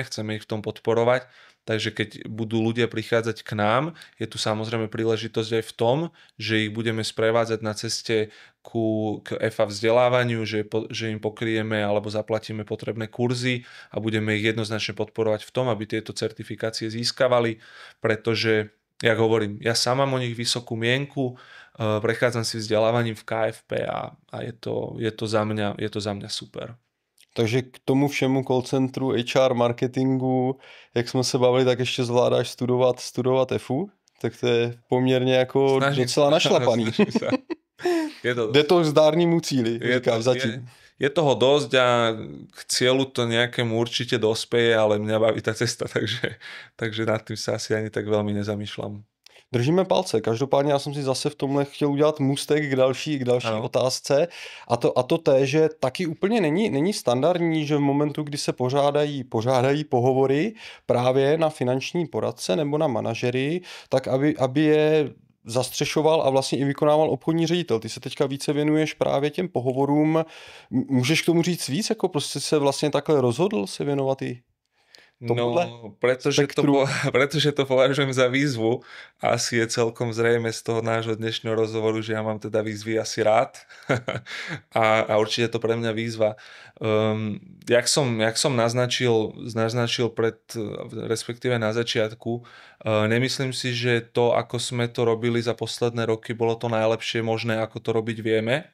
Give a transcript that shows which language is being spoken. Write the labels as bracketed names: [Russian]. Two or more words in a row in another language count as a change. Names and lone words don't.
[Slovak] ich v tom podporovať, takže keď budú ľudia prichádzať k nám, je tu samozrejme príležitosť aj v tom, že ich budeme sprevádzať na ceste k EFA vzdelávaniu, že im pokryjeme alebo zaplatíme potrebné kurzy a budeme ich jednoznačne podporovať v tom, aby tieto certifikácie získavali, pretože jak hovorím, ja sám mám o nich vysokú mienku, prechádzam si vzdelávaním v KFP a je to za mňa super. [Czech] Takže k tomu všemu call centru, HR, marketingu, jak jsme se bavili, tak ještě zvládáš studovat FU, tak to je poměrně jako docela našlapaný. Jde to k zdárnému cíli, říkáš zatím. [Slovak] Je toho dosť a k cieľu to nejakému určite dospeje, ale mňa baví tá cesta, takže nad tým sa asi ani tak veľmi nezamýšľam. [Czech] Držíme palce. Každopádně já jsem si zase v tomhle chtěl udělat můstek k další otázce. A to té, že taky úplně není standardní, že v momentu, kdy se pořádají pohovory právě na finanční poradce nebo na manažery, tak aby je zastřešoval a vlastně i vykonával obchodní ředitel. Ty se teďka více věnuješ právě těm pohovorům. Můžeš k tomu říct víc? Jako prostě se vlastně takhle rozhodl se věnovat i tomuhle? No, [Slovak] pretože to považujem za výzvu. Asi je celkom zrejme z toho nášho dnešného rozhovoru, že ja mám teda výzvy asi rád. a určite to pre mňa výzva. Jak som naznačil respektíve na začiatku, nemyslím si, že to, ako sme to robili za posledné roky, bolo to najlepšie možné, ako to robiť vieme.